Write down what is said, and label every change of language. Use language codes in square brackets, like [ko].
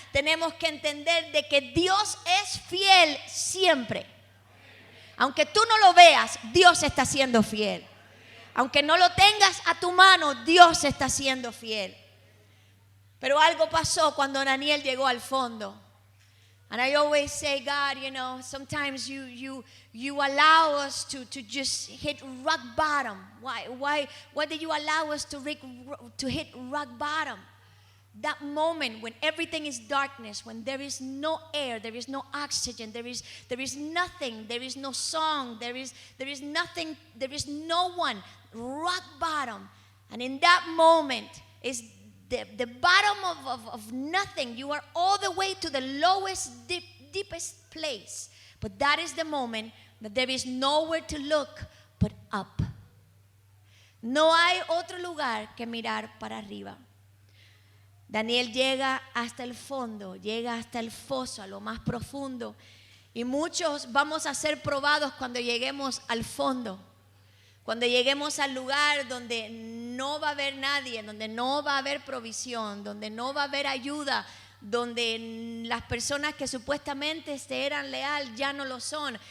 [es] Tenemos que entender de que Dios es fiel siempre. Aunque tú no lo veas, Dios está siendo fiel. Aunque no lo tengas a tu mano, Dios está siendo fiel. Pero algo pasó cuando Daniel llegó al fondo. [en] And I always say, God, sometimes you allow us to just hit rock bottom. Why did you allow us to hit rock bottom? That moment when everything is darkness, when there is no air, there is no oxygen, there is nothing, there is no song, there is nothing, there is no one. Rock bottom. And in that moment is the bottom of nothing. You are all the way to the lowest, deepest place. But that is the moment that there is nowhere to look but up. [es] No hay otro lugar que mirar para arriba. Daniel llega hasta el fondo, llega hasta el foso, a lo más profundo. Y muchos vamos a ser probados cuando lleguemos al fondo. Cuando lleguemos al lugar donde no va a haber nadie, donde no va a haber provisión, donde no va a haber ayuda, donde las personas que supuestamente te eran leal ya no lo son.